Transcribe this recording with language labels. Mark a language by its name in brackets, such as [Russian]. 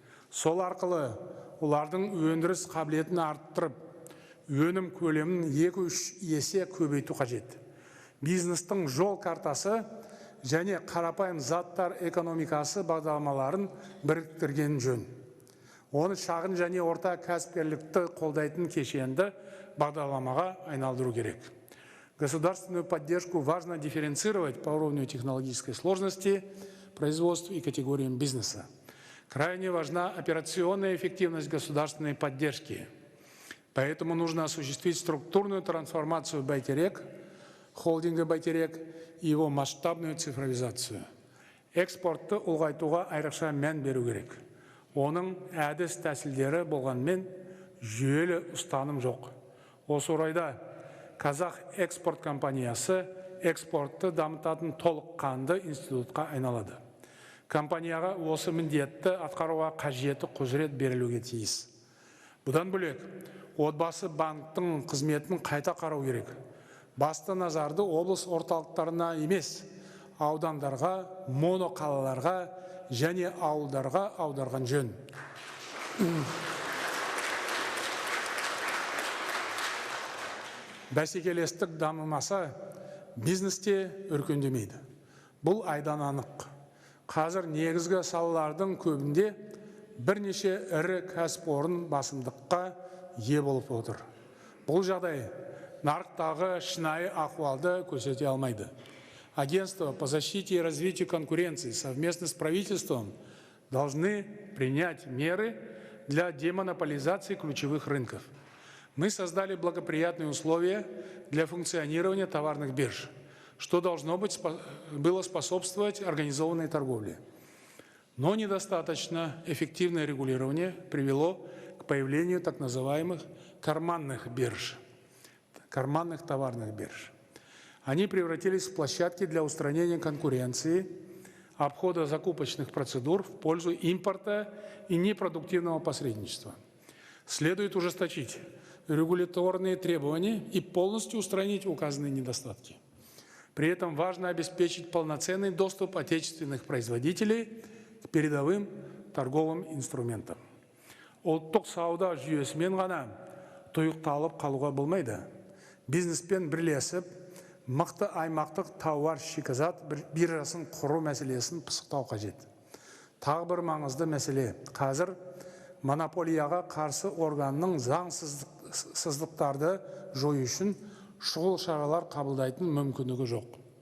[Kazakh] Сол арқылы олардың өндіріс қабілетін арттырып, өнім көлемін 2-3 есе көбейту қажет. Бизнестің жол картасы және қарапайым заттар экономикасы бағдарламаларын біріктірген жөн. Оны шағын және орта кәсіпкерлікті қолдайтын кешенді бағдарламаға айналдыру керек. [Russian] Государственную поддержку важно дифференцировать по уровню технологической сложности, производству и категориям бизнеса. Крайне важна операционная эффективность государственной поддержки. Поэтому нужно осуществить структурную трансформацию Байтерек, холдинга Байтерек и его масштабную цифровизацию. [Kazakh] Экспортты ұлғайтуға айрықша мән беру керек. Оның әдіс тәсілдері болғанмен жүйелі ұстаным жоқ. Осы орайда Қазақ экспорт компаниясы экспортты дамытатын толыққанды институтқа айналады. Компанияға осы міндетті атқаруға қажетті құзырет берілуге тиіс. Бұдан бөлек, отбасы банктың қызметін қайта қарау керек. Басты назарды облыс орталықтарына емес, аудандарға, моноқалаларға және ауылдарға аударған жөн. Бәсекелестік дамымаса, бизнесте өркендемейді. Бұл айдан анық. Қазір негізгі салалардың көбінде бірнеше ірі кәсіпорын басымдыққа ие болып отыр. Бұл жағдай нарықтағы шынайы ахуалды көрсете алмайды. [Russian] Агентство по защите и развитию конкуренции совместно с правительством должны принять меры для демонополизации ключевых рынков. Мы создали благоприятные условия для функционирования товарных бирж, что должно было способствовать организованной торговле. Но недостаточно эффективное регулирование привело к появлению так называемых карманных бирж, карманных товарных бирж. Они превратились в площадки для устранения конкуренции, обхода закупочных процедур в пользу импорта и непродуктивного посредничества. Следует ужесточить регуляторные требования и полностью устранить указанные недостатки. При этом важно обеспечить полноценный доступ отечественных производителей к передовым торговым инструментам. [Kazakh] Ұлттық сауда жүйесімен ғана тұйықталып қалуға болмайды. Бизнеспен бірлесіп, мықты аймақтық тауар шикізат биржасын құру мәселесін пысықтау қажет. Тағы бір маңызды мәселе. Қазір монополияға қарсы органның заңсыздықтарды жою үшін шұғыл шаралар қабылдайтын мүмкіндігі жоқ.